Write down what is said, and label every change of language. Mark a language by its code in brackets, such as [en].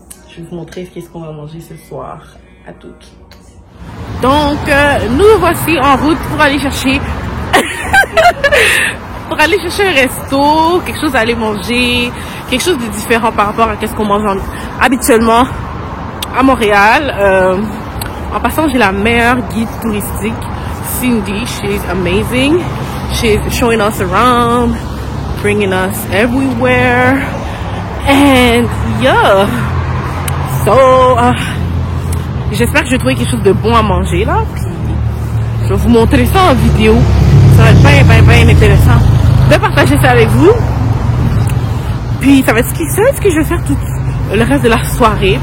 [fr] Je vais vous montrer ce qu'on va manger ce soir. À toutes. Donc nous voici en route pour aller chercher... pour aller chercher un resto, quelque chose à aller manger, quelque chose de différent par rapport à ce qu'on mange habituellement à Montréal. En passant, j'ai la meilleure guide touristique, Cindy. [en] She's amazing. She's showing us around, bringing us everywhere. And yeah. [fr] So, j'espère que je vais trouver quelque chose de bon à manger là. Puis, je vais vous montrer ça en vidéo. Ça va être bien intéressant de partager ça avec vous. Puis ça va être ce que je vais faire tout le reste de la soirée.